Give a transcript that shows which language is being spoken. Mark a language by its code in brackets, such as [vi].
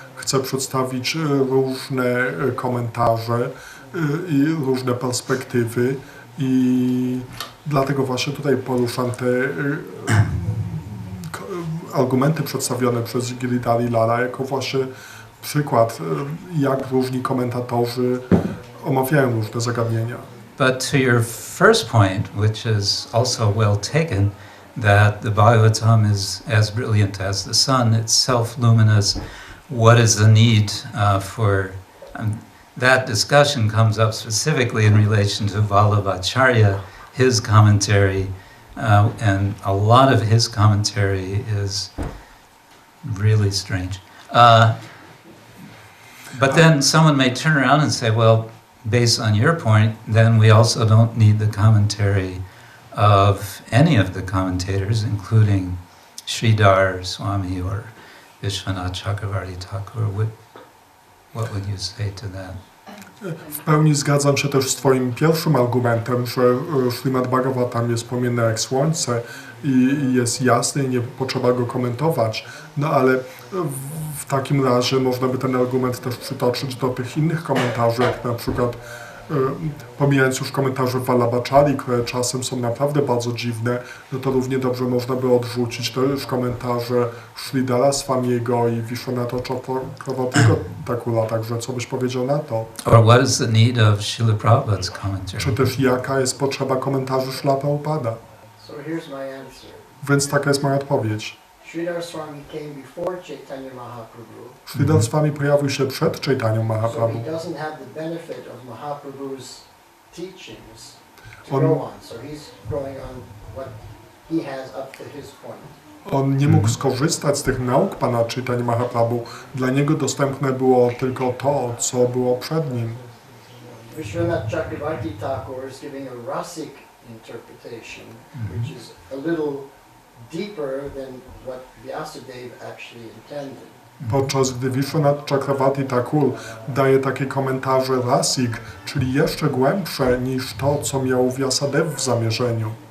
[pl] Chcę przedstawić różne komentarze i różne perspektywy i dlatego właśnie tutaj poruszam te argumenty przedstawione przez Giridhari Lala jako właśnie przykład, jak różni komentatorzy omawiają różne zagadnienia. [en] But to your first point, which is also well taken, that the Bhagavatam is as brilliant as the sun, it's self-luminous. What is the need for... that discussion comes up specifically in relation to Vallabhacharya, his commentary, and a lot of his commentary is really strange. But then someone may turn around and say, well, based on your point, then we also don't need the commentary of any of the commentators, including Sridhar Swami or Vishwanath Chakravarti Thakur. What would you say to that? [pl] W pełni zgadzam się też z twoim pierwszym argumentem, że Srimad-Bhagavatam jest płomienny jak słońce i jest jasny i nie potrzeba go komentować. No ale w takim razie można by ten argument też przytoczyć do tych innych komentarzy, jak na przykład pomijając już komentarze Vallabhachari, które czasem są naprawdę bardzo dziwne, no to równie dobrze można by odrzucić też komentarze Sridhara Swamiego i Vishwanatha Chakravartiego Thakura, także co byś powiedział na to? [en] Or what is the need of Srila Prabhupada's commentary? [pl] Czy też jaka jest potrzeba komentarzy Śrila Prabhupada? [en] So here's my answer. [pl] Więc taka jest moja odpowiedź. [en] Sridhar Swami came before Chaitanya Mahaprabhu. [pl] Sridhar Swami pojawił się przed Chaitanyą [en] So [pl] Mahaprabhu. [en] he doesn't have the benefit of Mahaprabhu's teachings to go on. So he's going on what he has up to his point. [pl] On nie mógł skorzystać z tych nauk pana Chaitanya Mahaprabhu. Dla niego dostępne było tylko to, co było przed nim. [en] Vishwanath Chakravarti Thakur is giving a rasic interpretation, which is a little deeper than what Vyasadeva actually intended. [pl] Podczas gdy Vishwanath Chakravarti Thakur daje takie komentarze rasik, czyli jeszcze głębsze niż to, co miał Vyasadeva w zamierzeniu.